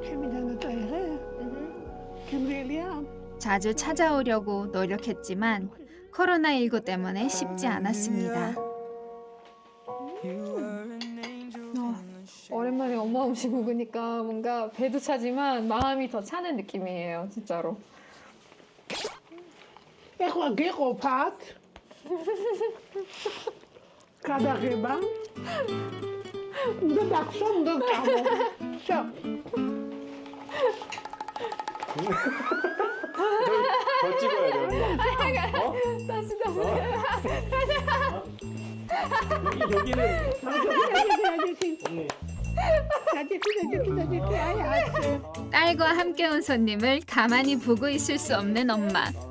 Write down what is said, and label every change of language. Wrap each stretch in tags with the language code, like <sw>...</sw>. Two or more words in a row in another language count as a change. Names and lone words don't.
<ko>자주 찾아오려고 노력했지만 코로나19 때문에 쉽지 않았습니다. 오랜만에 엄마 음식 먹으니까 뭔가 배도 차지만 마음이 더 차는 느낌이에요, 진짜로.</ko> <ka>გადაღება უნდა დახსო, უნდა გამო.</ka> <ko>더 찍어야 돼요. 다시. 여기는 딸과 함께 온 손님을 가만히 보고 있을 수 없는 엄마.</ko>